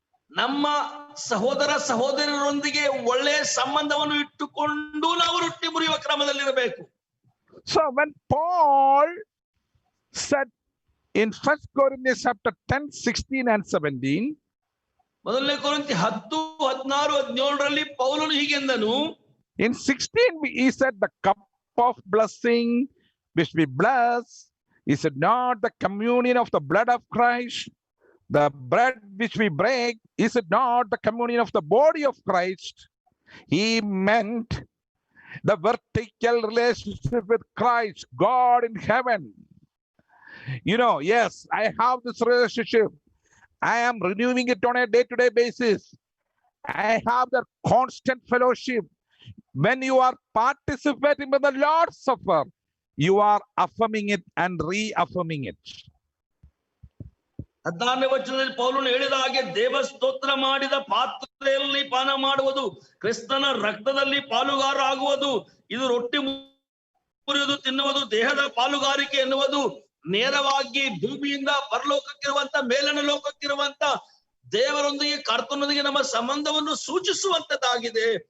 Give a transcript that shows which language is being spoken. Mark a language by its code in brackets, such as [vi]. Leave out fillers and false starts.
[kn] ನಮ್ಮ ಸಹೋದರರೊಂದಿಗೆ ಒಳ್ಳೆಯ ಸಂಬಂಧವನ್ನು ಇಟ್ಟುಕೊಂಡು ನಾವು ರೊಟ್ಟಿ ಮುರಿಯುವ ಕ್ರಮದಲ್ಲಿರಬೇಕು. [en] So when Paul said in 1 Corinthians chapter 10, 16 and 17, [kn] ಮೊದಲನೇ ಕೊರಿಂಥಿ 10, 16, 17ರಲ್ಲಿ ಪೌಲನು ಹೀಗೆಂದನು. [en] In 16 he said, the cup of blessing which we bless, is it not the communion of the blood of Christ? The bread which we break, is it not the communion of the body of Christ? He meant the vertical relationship with Christ, God in heaven. Yes, I have this relationship. I am renewing it on a day-to-day basis. I have that constant fellowship. When you are participating in the Lord's Supper, you are affirming it and reaffirming it. [kn] 14ನೇ ವಚನದಲ್ಲಿ ಪೌಲನು ಹೇಳಿದ ಹಾಗೆ, ದೇವ ಸ್ತೋತ್ರ ಮಾಡಿದ ಪಾತ್ರೆಯಲ್ಲಿ ಪಾನ ಮಾಡುವುದು, ಕ್ರಿಸ್ತನ ರಕ್ತದಲ್ಲಿ ಪಾಲುಗಾರ ಆಗುವುದು, ಇದು ರೊಟ್ಟಿ ಮುರಿಯುವುದು, ತಿನ್ನುವುದು, ದೇಹದ ಪಾಲುಗಾರಿಕೆ ಎನ್ನುವುದು ನೇರವಾಗಿ ಭೂಮಿಯಿಂದ ಪರಲೋಕಕ್ಕಿರುವಂತ ಮೇಲನ ಲೋಕಕ್ಕಿರುವಂತ ದೇವರೊಂದಿಗೆ ಕರ್ತನೊಂದಿಗೆ ನಮ್ಮ ಸಂಬಂಧವನ್ನು ಸೂಚಿಸುವಂತದ್ದಾಗಿದೆ.